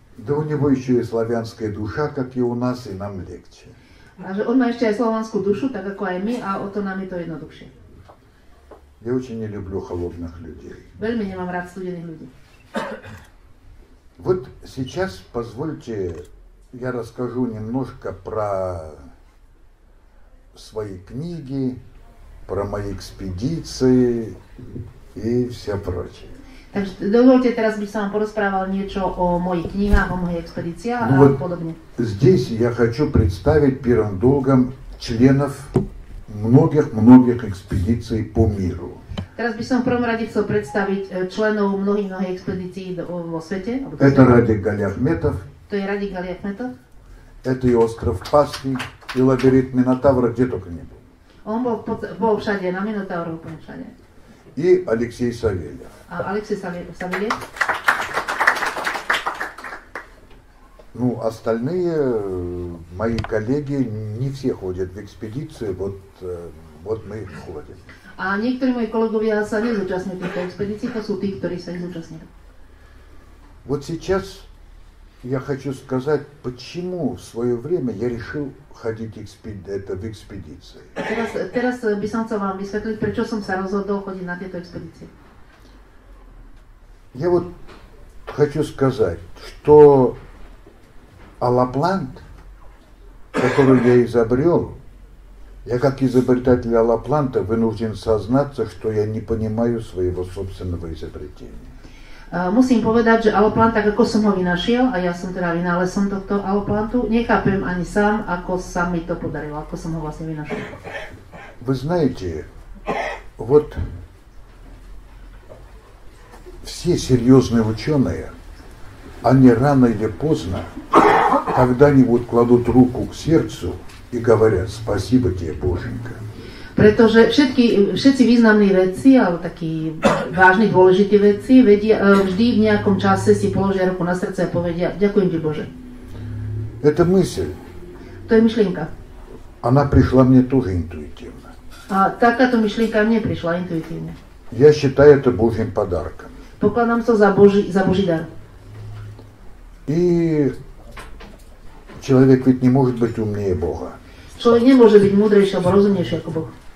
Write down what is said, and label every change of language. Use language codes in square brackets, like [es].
[ru] Да у него еще и славянская душа, как и у нас, и нам легче. [sk] A že on má ešte aj slovanskú dušu, tak ako aj my, a o to nám je to jednoduchšie. [ru] Я очень не люблю холодных людей. [sk] Veľmi nemám rád studených ľudí. [ru] Вот сейчас позвольте, я расскажу немножко про свои книги, про мои экспедиции и все прочее. [sk] Takže dovolte, teraz by som vám porozprával niečo o mojich knihách, o mojich expedíciách a podobne. [ru] Здесь я хочу представить первым долгом членов многих экспедиций по миру. [sk] Teraz by som v prvom rade chcel predstaviť členov mnohých expedícií vo svete. [ru] Это Радик Галиахметов. [sk] To je Радик Галиахметов. [ru] Это и остров Пасхи, и лабиринт Минотавра, где только не был. [sk] On bol všade, na Minotavru úplne všade. [ru] И Алексей Савельев. [sk] A Alexej Saviliev. [ru] Ну, остальные мои коллеги не все ходят в экспедиции, вот мы ходим. [sk] A niektorí moji kolegovia sa nezúčastňujú týchto expedícií, to sú tí, ktorí sa ich zúčastňujú. [ru] Вот сейчас я хочу сказать, почему в свое время я решил ходить в экспедиции. [sk] Teraz by som chcel vám vysvetliť, prečo som sa rozhodol chodiť na tieto expedície. [ru] Я вот хочу сказать, что аллоплант, который я изобрел, я как изобретатель аллопланта вынужден сознаться, что я не понимаю своего собственного изобретения. [sk] Musím povedať, že alloplant, tak ako som ho vynašiel, a ja som teda vynálezcom tohto alloplantu, nechápem ani sám, ako sa mi to podarilo, ako som ho vlastne vynašiel. [ru] Вы знаете, вот все серьезные ученые, они рано или поздно, когда-нибудь кладут руку к сердцу и говорят: спасибо тебе, Боженька. [sk] Pretože všetci významní vedci, alebo takí vážni, dôležití vedci, vždy v nejakom čase si položia ruku na srdce a povedia: ďakujem ti, Bože. [ru] Это мысль. [sk] To je myšlienka. [ru] Она пришла мне тоже интуитивно. [sk] A takáto myšlienka mne prišla intuitívne. [ru] Я считаю это Божьим подарком. [sk] Pokladám to za Boží dar. [ru] И человек ведь не может быть умнее Бога. [sk] Človek nemôže byť múdrejší alebo rozumnejší ako Boh.